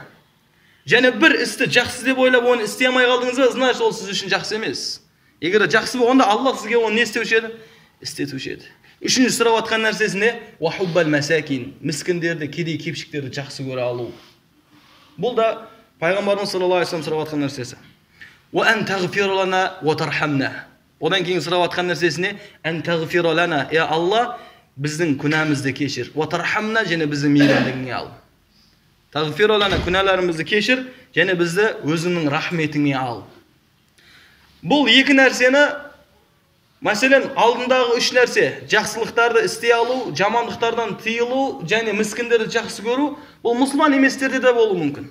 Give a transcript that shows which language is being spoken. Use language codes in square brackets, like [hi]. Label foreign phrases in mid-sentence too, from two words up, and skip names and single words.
[kk] Және бір істі жақсы деп ойлап оны істей алмай қалдыңыз ба, значит ол сіз үшін жақсы емес. Егер жақсы болғанда Аллах сізге оны не істеуші еді? Істетуші еді. Үшінші сұрап жатқан нәрсесіне [ar] وحب المساكين, [kk] міскіндерді, кедей кепшіктерді жақсы көре алу. Бұл да Пайғамбарымыз [ar] صلى الله عليه وسلم [kk] сұрап жатқан нәрсесі. [ar] وأن تغفر لنا وترحمنا. [kk] Одан кейін сұрап жатқан нәрсесіне [ar] أن تغفر لنا, [kk] Алла, біздің күнәмізді кешір. [ar] وترحمنا, [kk] және біздің мейірімдігіңе ал. [ar] تغفر لنا, [kk] күнәларымызды кешір, және бізді өзіңнің рахметіңе ал. Бұл екі нәрсені, мәселен, алдындағы үш нәрсе, жақсылықтарды істей алу, жамандықтардан тыйылу, және міскіндерді жақсы көру, бұл мұсылман еместерде де болуы мүмкін.